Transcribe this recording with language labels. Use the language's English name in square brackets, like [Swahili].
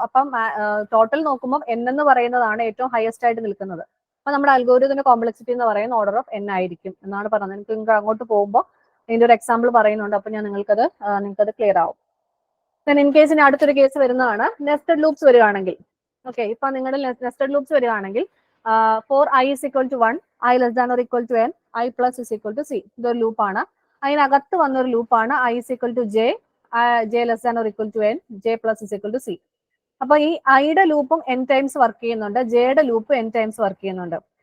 [Malayalam] അപ്പം ടോട്ടൽ നോക്കുമ്പോൾ n എന്ന് പറയുന്നതാണ് ഏറ്റവും ഹയസ്റ്റ് ആയിട്ട് നിൽക്കുന്നത്. അപ്പൊ നമ്മുടെ അൽഗോരിതത്തിന്റെ കോംപ്ലക്സിറ്റി എന്ന് പറയുന്ന ഓർഡർ ഓഫ് n ആയിരിക്കും എന്നാണ് പറയുന്നത്. നിങ്ങൾക്ക് അങ്ങോട്ട് പോകുമ്പോൾ ഇതിന്റെ ഒരു എക്സാമ്പിൾ പറയുന്നുണ്ട്. അപ്പൊ ഞാൻ നിങ്ങൾക്കത് ക്ലിയർ ആവും. ഇൻ കേസ് ഇനി അടുത്തൊരു കേസ് വരുന്നതാണ് നെസ്റ്റഡ് ലൂപ്സ് വരികയാണെങ്കിൽ. ഓക്കെ, ഇപ്പൊ നിങ്ങളുടെ നെസ്റ്റഡ് ലൂപ്സ് വരികയാണെങ്കിൽ [English] For i is equal to 1, i less than or equal to n, i plus is equal to c. [Malayalam] ഇതൊരു ലൂപ്പാണ്. അതിനകത്ത് വന്നൊരു ലൂപ്പാണ് [English] i is equal to j, j less than or equal to n, j plus is equal to c. [Malayalam] അപ്പൊ ഈ ഐയുടെ ലൂപ്പും n times work ചെയ്യുന്നുണ്ട്, ജെയുടെ ലൂപ്പ് n ടൈംസ് വർക്ക് ചെയ്യുന്നുണ്ട്.